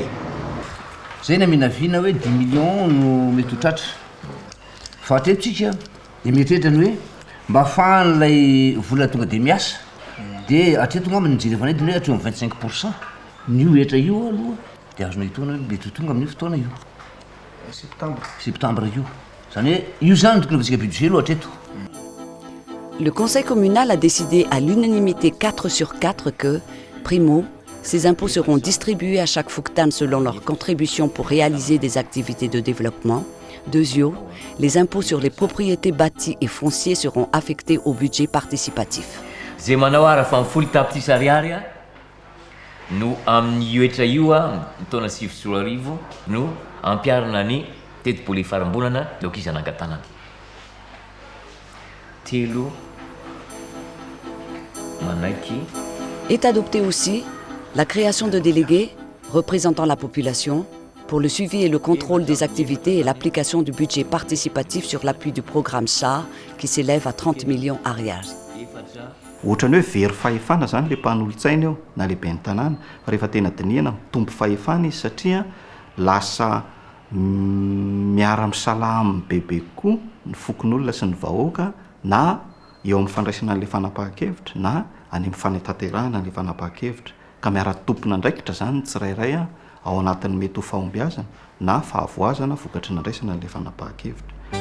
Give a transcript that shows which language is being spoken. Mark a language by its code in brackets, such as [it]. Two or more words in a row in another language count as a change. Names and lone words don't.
[mg] zay namenavina hoe 10 millions no mety ho tratra fa hatretotsika dia mieritreritra ny hoe mba afahan'ilay vola tonga dia miasa dia hatreto ngamba ny jerevanay dia hoe hatreo amin'ny 25% nio etra io aloha dia azona hitona mety ho tonga amin'io fotoana io septembre io zany hoe io zany tokony avatsika budget aloha hatreto. [fr] Le conseil communal a décidé à l'unanimité 4 sur 4 que, primo, ces impôts seront distribués à chaque Fouktan selon leur contribution pour réaliser des activités de développement. Deuxièmement, les impôts sur les propriétés bâties et fonciers seront affectés au budget participatif. [mg] zay manao ara fa mifolo tapitrisa ariary no amin'ny etra io taona 2010 no ampiarina ny teti-bola farambonana donc izy anangatanana telo manaiky. [fr] Est adoptée aussi la création de délégués représentant la population pour le suivi et le contrôle des activités et l'application du budget participatif sur l'appui du programme SAR qui s'élève à 30 millions arrière. [mg] Ohatrany hoe very fahefana zany le mpanolontsaina eo na lehibe ny tanàna fa rehefa tena dinihana tombo fahefana izy satria lasa miara-misalamy bebe koa ny fokon'olona sy ny vahoaka na eo amin'ny fandraisana an'ilay fanapahan-kevitra na any amin'ny fanetaterahana an'ilay fanapahan-kevitra ka miara-tompona ndraikitra zany tsirairay ao anatin'ny mety ho fahombiazana na fahavoazana vokatry ny andraisana an'ilay fanapahan-kevitra.